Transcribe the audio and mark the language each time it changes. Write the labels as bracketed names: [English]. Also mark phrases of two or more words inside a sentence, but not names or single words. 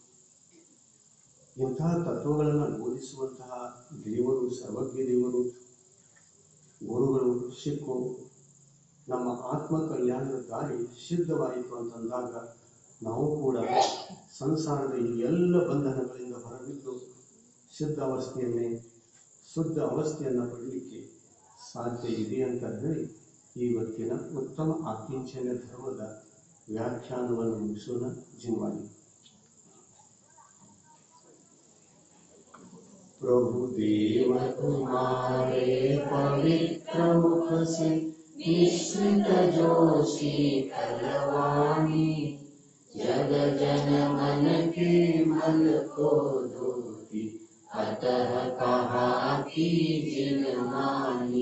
[Kannada] ಇಂತಹ ತತ್ವಗಳನ್ನು ಬೋಧಿಸುವಂತಹ ದೇವರು, ಸರ್ವಜ್ಞ ದೇವರು, ಗುರುಗಳು ಸಿಕ್ಕು ನಮ್ಮ ಆತ್ಮ ಕಲ್ಯಾಣದ ದಾರಿ ಸಿದ್ಧವಾಯಿತು ಅಂತಂದಾಗ ನಾವು ಕೂಡ ಸಂಸಾರದ ಈ ಎಲ್ಲ ಬಂಧನಗಳಿಂದ ಹೊರಬಿದ್ದು ಶುದ್ಧ ಅವಸ್ಥೆಯನ್ನು ಪಡಲಿಕ್ಕೆ ಸಾಧ್ಯ ಇದೆ ಅಂತ ಹೇಳಿ ಇವತ್ತಿನ ಉತ್ತಮ ಆಕಿಂಚನ್ಯ ಧರ್ಮದ ವ್ಯಾಖ್ಯಾನವನ್ನು ಮುಗಿಸೋಣ. ಜಿನ್ವಾಲಿ. [Hindi] प्रभु देव तुम्हारे पवित्र मुख से निश्रित जो शीतलवाणी, जग जन मन के मल को धोती, अतः कहा की जिन मानी।